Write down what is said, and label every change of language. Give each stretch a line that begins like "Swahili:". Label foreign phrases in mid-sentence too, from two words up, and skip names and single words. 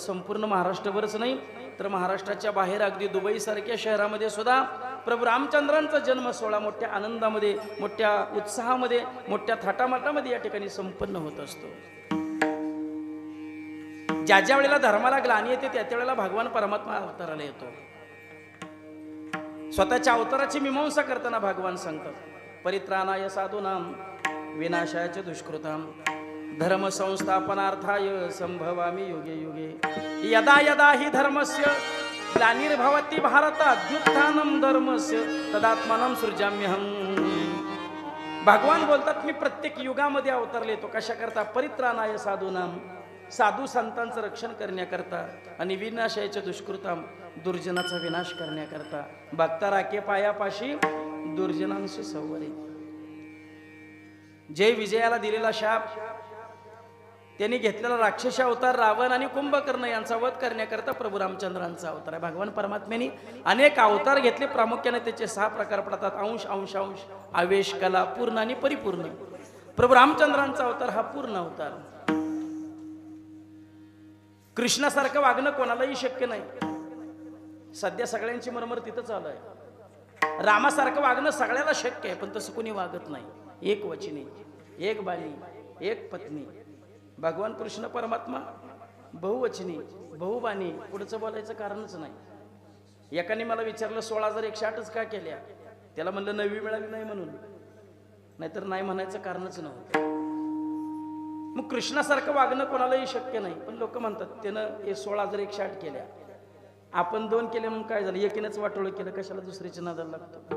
Marathi: संपूर्ण महाराष्ट्रभरच नाही तर महाराष्ट्राच्या बाहेर अगदी दुबई सारख्या शहरामध्ये सुद्धा प्रभू रामचंद्रांचा जन्म सोहळा मोठ्या आनंदामध्ये मोठ्या उत्साहामध्ये मोठ्या थाटामाटामध्ये या ठिकाणी संपन्न होत असतो. ज्या ज्या वेळेला धर्माला ग्लानी येते त्या वेळेला भगवान परमात्मा अवताराला येतो. स्वतःच्या अवताराची मीमांसा करताना भगवान सांगतात
Sanskrit: परित्राणाय साधूनाम विनाशाय च दुष्कृताम धर्म संस्थापनार्थाय संभवामि युगे युगे यदा यदा हि धर्मस्य ग्लानिर्भवति भारत अद्युत्थानं धर्मस्य तदात्मानं सृजाम्यहं.
Marathi: भगवान बोलतात मी प्रत्येक युगामध्ये अवतरले तो कशा करता
Sanskrit: परित्राणाय साधूनाम
Marathi: साधू संतांचं रक्षण करण्याकरता आणि
Sanskrit: विनाशायच्या दुष्कृताम
Marathi: दुर्जनाचा विनाश करण्याकरता. भक्ता राखे पायापाशी दुर्जनांशी संवरी. जय विजयाला दिलेला शाप त्यांनी घेतलेला राक्षसी अवतार रावण आणि कुंभकर्ण यांचा वध करण्याकरता प्रभू रामचंद्रांचा अवतार आहे. भगवान परमात्म्याने अनेक अवतार घेतले. प्रामुख्याने त्याचे 6 प्रकार पडतात अंश अंशांश आवेश कला पूर्ण आणि परिपूर्ण. प्रभू रामचंद्रांचा अवतार हा पूर्ण अवतार. कृष्णासारखं वागणं कोणालाही शक्य नाही. सध्या सगळ्यांची मरमर तिथं चालू आहे. रामासारखं वागणं सगळ्याला शक्य आहे, पण तसं कोणी वागत नाही. एक वचनी, एक बाणी, एक पत्नी. भगवान कृष्ण परमात्मा बहुवचनी, बहुबाणी, पुढचं बोलायचं कारणच नाही. एकाने मला विचारलं 16,108च का केल्या? त्याला म्हणलं 9वी मिळाली नाही म्हणून, नाहीतर नाही म्हणायचं कारणच नव्हतं. मग कृष्णासारखं वागणं कोणालाही शक्य नाही, पण लोक म्हणतात त्यानं हे 16,108 केल्या, आपण 2 केले म्हणून काय झालं, एकीनंच वाटोळं केलं, कशाला दुसरीच्या नादाला लागतो.